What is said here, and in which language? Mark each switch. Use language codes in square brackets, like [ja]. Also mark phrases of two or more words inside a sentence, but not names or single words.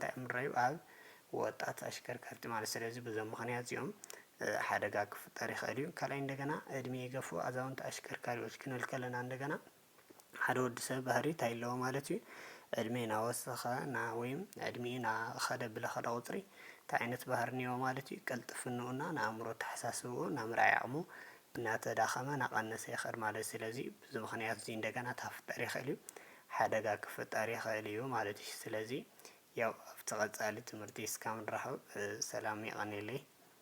[ti] ምንታይ ንሪኦ ኣብ ወጣት አሽከርከርቲ ማለት። ስለዚህ በዞም ምክንያት እዚኦም ሓደጋ ክፍጠር ይኽእል እዩ። ካልኣይ እንደገና [am] እድሜ የገፉ አዛውንት [ti] አሽከርካሪዎች ክንብል ከለና እንደገና ሓደ ወዲ ሰብ ባህሪ እንታይ ኣለዎ ማለት እዩ፣ ዕድሜ እናወሰኸ ወይም ዕድሜ እናኸደ ብለኸደ ቁፅሪ እንታይ ዓይነት ባህሪ እኒኦ ማለት እዩ፣ ቅልጥፍንኡና ንኣእምሮ ተሓሳስብኡ ና ምርኣይ ዓቕሙ እናተዳኸመ እናቐነሰ ይኸድ ማለት እዩ። ስለዚ በዚ ምክንያት እዚ እንደገና ታፍጠር ይኽእል እዩ፣ ሓደጋ ክፍጠር ይኽእል እዩ ማለት እዩ። ስለዚ ያው ኣብቲ ቀፃሊ ትምህርቲ እስካብ ንራኸብ ሰላም ይቐኒለይ።